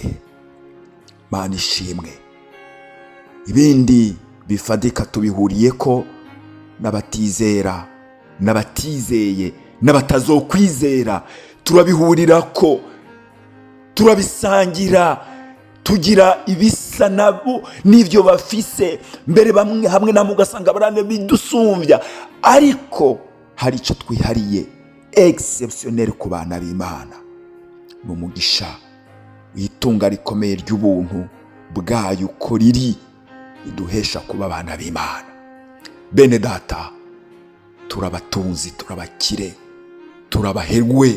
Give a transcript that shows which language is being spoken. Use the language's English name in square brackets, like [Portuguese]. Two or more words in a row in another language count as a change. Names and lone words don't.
[Rundi] Imana ishimwe. Ibindi bifadika tubihuriye ko n'abatizera, n'abatizeye, n'abatazokwizera, turabihurira ko, turabisangira, tugira ibisa nabo n'ivyo bafise, mbere bamwe hamwe namwe ugasanga barane bidusumbya, ariko hari icyo twihariye exceptionnel ku bana b'Imana, ni umugisha w'itunga rikomeye ry'ubuntu bwayo uko riri riduhesha kuba abana b'Imana. Bene data, turabatunzi, turabakire, turabaherwe.